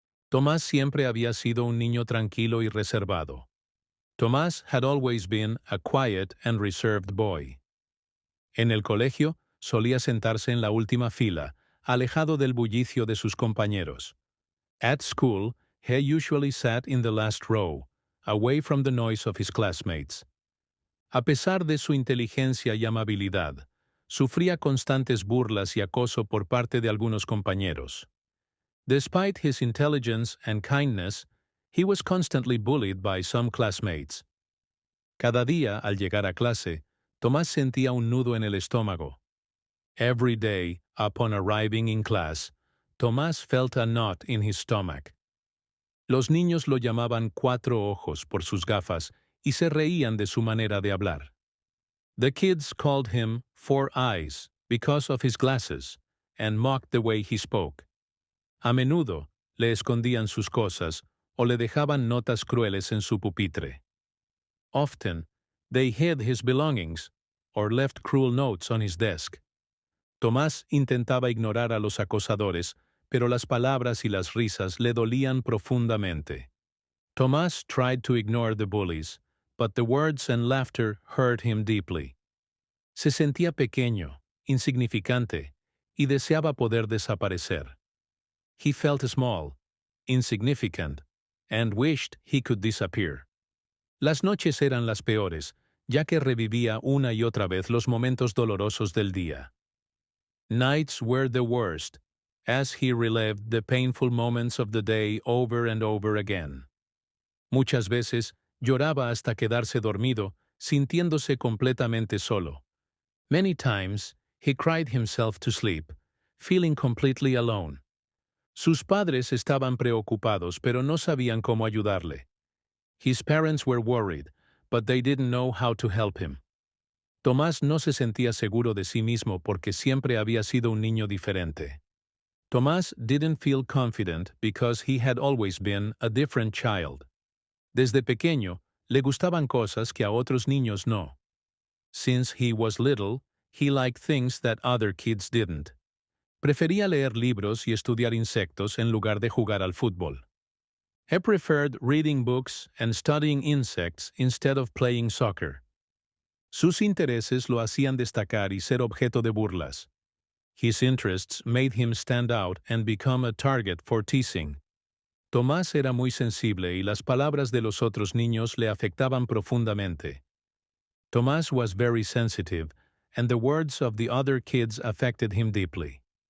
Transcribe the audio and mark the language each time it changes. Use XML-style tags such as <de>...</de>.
<es>Tomás siempre había sido un niño tranquilo y reservado.</es> <en>Tomás had always been a quiet and reserved boy.</en> <es>En el colegio, solía sentarse en la última fila, alejado del bullicio de sus compañeros.</es> <en>At school, he usually sat in the last row, away from the noise of his classmates.</en> <es>A pesar de su inteligencia y amabilidad, sufría constantes burlas y acoso por parte de algunos compañeros.</es> <en>Despite his intelligence and kindness, he was constantly bullied by some classmates.</en> <es>Cada día, al llegar a clase, Tomás sentía un nudo en el estómago.</es> <en>Every day, upon arriving in class, Tomás felt a knot in his stomach.</en> <es>Los niños lo llamaban Cuatro Ojos por sus gafas y se reían de su manera de hablar.</es> <en>The kids called him Four Eyes because of his glasses and mocked the way he spoke.</en> <es>A menudo le escondían sus cosas o le dejaban notas crueles en su pupitre.</es> <en>Often, they hid his belongings or left cruel notes on his desk.</en> <es>Tomás intentaba ignorar a los acosadores, pero las palabras y las risas le dolían profundamente.</es> <en>Tomás tried to ignore the bullies, but the words and laughter hurt him deeply.</en> <es>Se sentía pequeño, insignificante, y deseaba poder desaparecer.</es> <en>He felt small, insignificant, and wished he could disappear.</en> <es>Las noches eran las peores, ya que revivía una y otra vez los momentos dolorosos del día.</es> <en>Nights were the worst, as he relived the painful moments of the day over and over again.</en> <es>Muchas veces lloraba hasta quedarse dormido, sintiéndose completamente solo.</es> <en>Many times he cried himself to sleep, feeling completely alone.</en> <es>Sus padres estaban preocupados, pero no sabían cómo ayudarle.</es> <en>His parents were worried, but they didn't know how to help him.</en> <es>Tomás no se sentía seguro de sí mismo porque siempre había sido un niño diferente.</es> <en>Tomás didn't feel confident because he had always been a different child.</en> <es>Desde pequeño, le gustaban cosas que a otros niños no.</es> <en>Since he was little, he liked things that other kids didn't.</en> <es>Prefería leer libros y estudiar insectos en lugar de jugar al fútbol.</es> <en>He preferred reading books and studying insects instead of playing soccer.</en> <es>Sus intereses lo hacían destacar y ser objeto de burlas.</es> <en>His interests made him stand out and become a target for teasing.</en> <es>Tomás era muy sensible y las palabras de los otros niños le afectaban profundamente.</es> <en>Tomás was very sensitive, and the words of the other kids affected him deeply.</en>